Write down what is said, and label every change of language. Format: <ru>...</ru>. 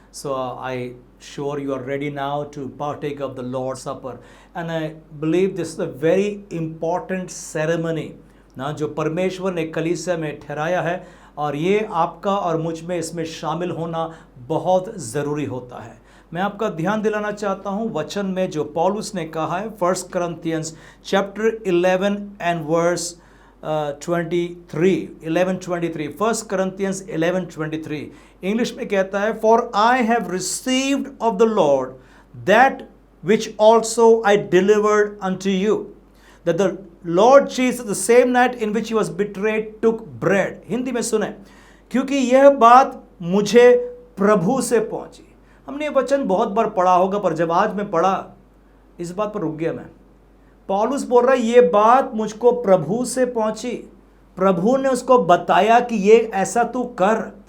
<en>so I sure you are ready now to partake of the Lord supper, and I believe this is a very important ceremony ना,</en> <hi>जो परमेश्वर ने कलीसिया में ठहराया है, और ये आपका और मुझ में इसमें शामिल होना बहुत ज़रूरी होता है। मैं आपका ध्यान दिलाना चाहता हूँ वचन में जो पौलुस ने कहा है,</hi> <en>1 Corinthians chapter 11 and verse 23, 11:23, 1 Corinthians 11:23</en> <hi>English में कहता है,</hi> <en>For I have received of the Lord that which also I delivered unto you, that the Lord Jesus, the same night in which he was betrayed, took bread.</en> <hi>Hindi में सुने, क्योंकि यह बात मुझे प्रभु से पहुंची। हमने ये वचन बहुत बार पढ़ा होगा, पर जब आज मैं पढ़ा इस बात पर रुक गया मैं। पौलुस बोल रहा है ये बात मुझको प्रभु से पहुंची, प्रभु ने उसको बताया कि ये ऐसा तू कर।</hi>